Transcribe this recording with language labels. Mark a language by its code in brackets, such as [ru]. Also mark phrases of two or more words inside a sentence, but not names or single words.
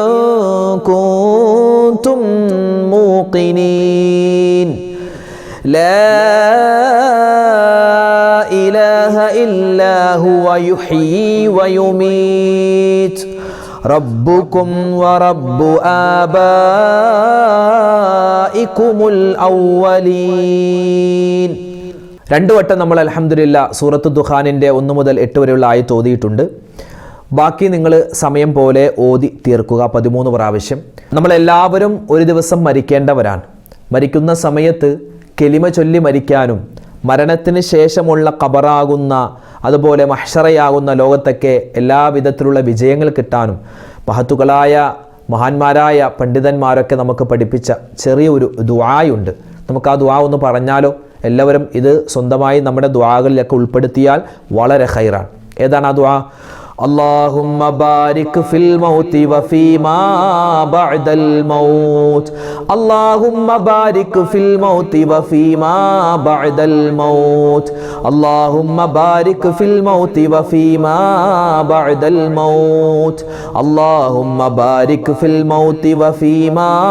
[ar] كنتم موقنين لا إله إلا هو يحيي ويميت ربكم ورب آبائكم الأولين. [ml] 2 വട്ടം നമ്മൾ അൽഹംദുലില്ലാ സൂറത്ത് ദുഖാനിന്റെ 1 മുതൽ 8 വരെയുള്ള ആയത്ത് ഓതിയിട്ടുണ്ട്. ബാക്കി നിങ്ങൾ സമയം പോലെ ഓതി തീർക്കുക 13 പ്രാവശ്യം. നമ്മളെല്ലാവരും ഒരു ദിവസം മരിക്കേണ്ടവരാണ്. മരിക്കുന്ന സമയത്ത് കെലിമ ചൊല്ലി മരിക്കാനും മരണത്തിന് ശേഷമുള്ള ഖബറാകുന്ന അതുപോലെ മഹ്ശറയാകുന്ന ലോകത്തൊക്കെ എല്ലാവിധത്തിലുള്ള വിജയങ്ങൾ കിട്ടാനും മഹത്തുക്കളായ മഹാന്മാരായ പണ്ഡിതന്മാരൊക്കെ നമുക്ക് പഠിപ്പിച്ച ചെറിയൊരു ദുആയുണ്ട്. നമുക്ക് ആ ദുആ ഒന്ന് പറഞ്ഞാലോ? എല്ലാവരും ഇത് സ്വന്തമായി നമ്മുടെ ദുആകളിലൊക്കെ ഉൾപ്പെടുത്തിയാൽ വളരെ ഖൈറാണ്. ഏതാണ് ആ ദുആ? [ar] اللهم بارك في الموت وفيما بعد الموت اللهم بارك في الموت وفيما بعد الموت اللهم بارك في الموت وفيما بعد الموت اللهم بارك في الموت وفيما